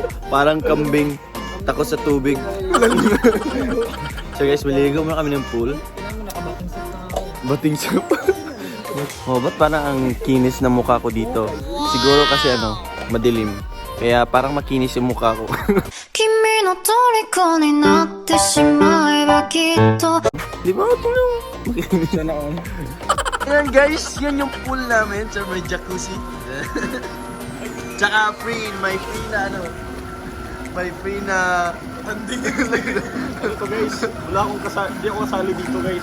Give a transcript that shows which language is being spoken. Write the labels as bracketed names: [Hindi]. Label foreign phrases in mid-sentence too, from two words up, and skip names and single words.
[Filipino] Parang kambing. Takot sa tubig. So guys, maliligo muna kami ng pool. Bating sap. Oh, ba't parang ang kinis na mukha ko dito? Siguro kasi madilim. Kaya parang makinis yung mukha ko. [Japanese] 君の虜になってしまえばきっと [Filipino] Di ba? Tingnan mo. Makinis. Sana all. Ayan guys, yan yung pool namin. So may jacuzzi. Tsaka may free na Ito guys, wala akong hindi ako kasali dito guys.